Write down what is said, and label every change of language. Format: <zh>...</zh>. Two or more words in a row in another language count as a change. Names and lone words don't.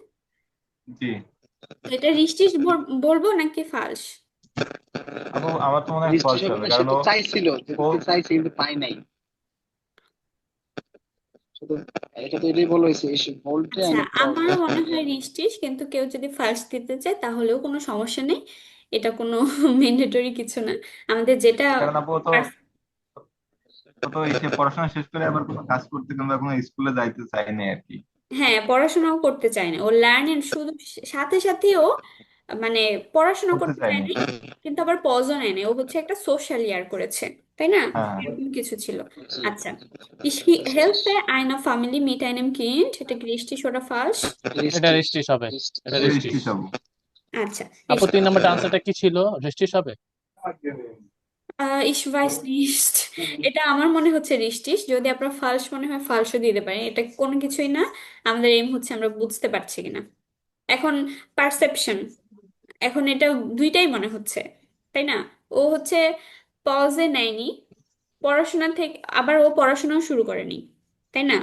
<bn>জি তো এটা রিষ্টিস বলবো নাকি ফালস? আপু, আমার তো মনে হয় বৃষ্টি ফলস হবে, সে কারণ তো ও চাইছিল, ও চাইছে কিন্তু পায় নাই। শুধু এটা তো এটাই বলা হয়েছে,</bn> <de>ich wollte</de> <bn>আচ্ছা,</bn> <de>eine Pause।</de> <bn>আমারও মনে হয় রিষ্টিস, কিন্তু কেউ যদি ফালস দিতে চায় তাহলেও কোনো সমস্যা নেই, এটা কোনো ম্যান্ডেটরি কিছু না। আমাদের যেটা কারণ আপু ও তো এসে পড়াশোনা শেষ করে আবার কোনো কাজ করতে কিংবা কোনো স্কুলে যাইতে চায়নি আর কি। হ্যাঁ, পড়াশোনাও করতে চায় না, ও লার্নিং শুধু সাথে সাথেও মানে পড়াশোনা করতে করতে চায় চায়নি। না, কিন্তু আবার পজও নেয় না, ও হচ্ছে একটা সোশ্যাল ইয়ার করেছে, তাই না? হ্যাঁ, এরকম কিছু ছিল। আচ্ছা,</bn> <de>ich helfe einer Familie mit einem Kind,</de> <bn>এটা কি</bn> <de>richtig oder falsch?</de> <bn>এটা রেস্টিস হবে, এটা রেস্টিস। রেজিস্ট্রি সব। আচ্ছা, আপু 3 নম্বরটা আনসারটা কি ছিল? রেস্টিস হবে?</bn> <de>ich weiß nicht,</de> <bn>এটা আমার মনে হচ্ছে রিস্টিস, যদি আপনার ফালস মনে হয় ফালসও দিতে পারেন, এটা কোনো কিছুই না, আমাদের এম হচ্ছে আমরা বুঝতে পারছি কিনা। এখন পারসেপশন, এখন এটা দুইটাই মনে হচ্ছে, তাই না? ও হচ্ছে পজে নেয়নি পড়াশোনা থেকে, আবার ও পড়াশোনাও শুরু করেনি, তাই না?</bn>